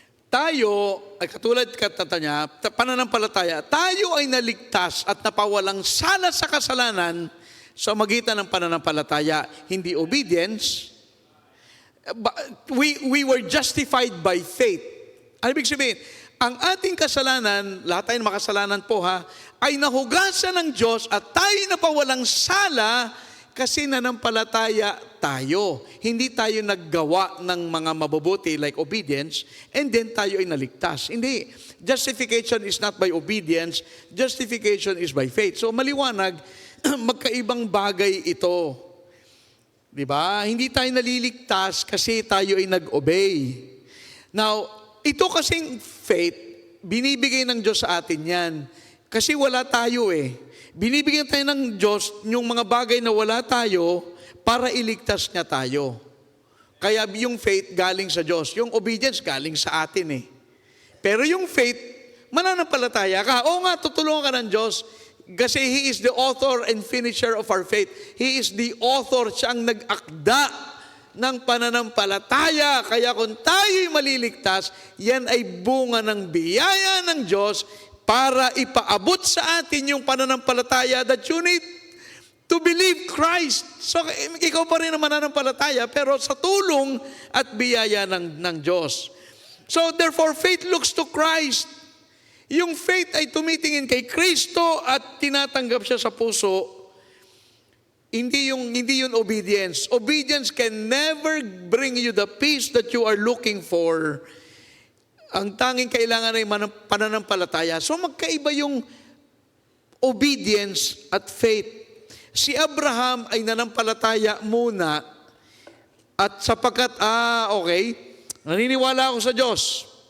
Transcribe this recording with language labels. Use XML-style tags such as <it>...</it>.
<tl>Tayo, ay katulad niya, pananampalataya, tayo ay naligtas at napawalang sala sa kasalanan sa magitan ng pananampalataya, hindi obedience.</tl> <en>We were justified by faith.</en> <tl>Ano ibig sabihin? Ang ating kasalanan, lahat tayo makasalanan po ay nahugasan ng Diyos at tayo napawalang sala kasi nanampalataya tayo. Hindi tayo naggawa ng mga mabubuti</tl> <en>like obedience and then</en> <tl>tayo ay naligtas. Hindi.</tl> <en>Justification is not by obedience. Justification is by faith. So</en> <tl>maliwanag, magkaibang bagay ito. Diba? Hindi tayo naliligtas kasi tayo ay nag-obey. Now, ito kasing faith, binibigay ng Diyos sa atin yan. Kasi wala tayo eh. Binibigyan tayo ng Diyos yung mga bagay na wala tayo para iligtas niya tayo. Kaya yung faith galing sa Diyos. Yung obedience galing sa atin eh. Pero yung faith, mananampalataya ka. Oo nga, tutulungan ka ng Diyos.</tl> <en>Kasi He is the author and finisher of our faith. He is the author,</en> <tl>siya ang nag-akda ng pananampalataya. Kaya kung tayo'y maliligtas, yan ay bunga ng biyaya ng Diyos para ipaabot sa atin yung pananampalataya</tl> <en>that you need to believe Christ.</en> <tl>So, ikaw pa rin ang mananampalataya, pero sa tulong at biyaya ng Diyos.</tl> <en>So, therefore, faith looks to Christ.</en> <tl>Yung faith ay tumitingin kay Kristo at tinatanggap siya sa puso. Hindi yun obedience.</tl> <en>Obedience can never bring you the peace that you are looking for.</en> <tl>Ang tanging kailangan ay pananampalataya. So magkaiba yung obedience at faith. Si Abraham ay nanampalataya muna at sapagkat, okay, naniniwala ako sa Diyos.</tl>